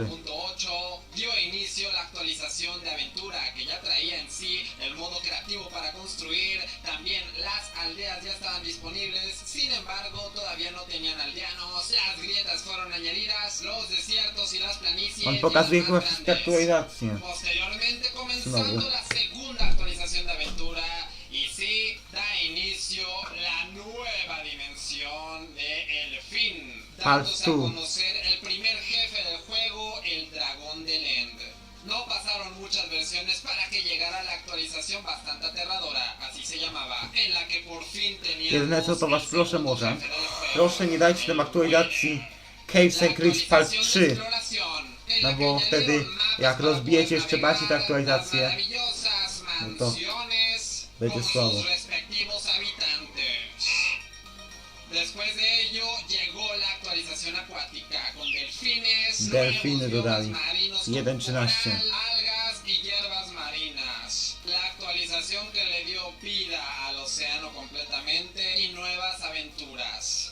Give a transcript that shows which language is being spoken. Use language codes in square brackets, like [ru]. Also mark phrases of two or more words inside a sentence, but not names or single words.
[es] 1.8, dio inicio la actualización de aventura que ya traía en sí el modo creativo para construir. También las aldeas ya estaban disponibles, sin embargo todavía no tenían aldeanos. Las grietas fueron añadidas, los desiertos y las planicies. [pl] On pokazuje [es] ya [pl] chyba [es] eran más [pl] wszystkie [es] grandes. [pl] aktualizacje. [es] Posteriormente comenzando [pl] Znowu. [es] la segunda actualización de aventura y sí da inicio la nueva dimensión de El Fin. dándose a 2. conocer el primer jefe del juego, el dragón del End. No pasaron muchas versiones para que llegara la actualización bastante aterradora, así se llamaba, en la que por fin [pl] Jedyne co [es] teníamos [pl] to was [es] el [pl] proszę [es] segundo [pl] może. [es] jefe del juego. [pl] Proszę nie dajcie nam aktualizacji Caves and Creeks Part 3. No bo wtedy jak rozbijecie jeszcze bardziej tę aktualizację, no to będzie słabo. [es] Después de ello llegó la actualización acuática con delfines, [pl] Delfiny [es] nuevos [pl] dodali. [es] biomas marinos como 1.13. coral, algas y hierbas marinas. La actualización que le dio vida al océano completamente y nuevas aventuras.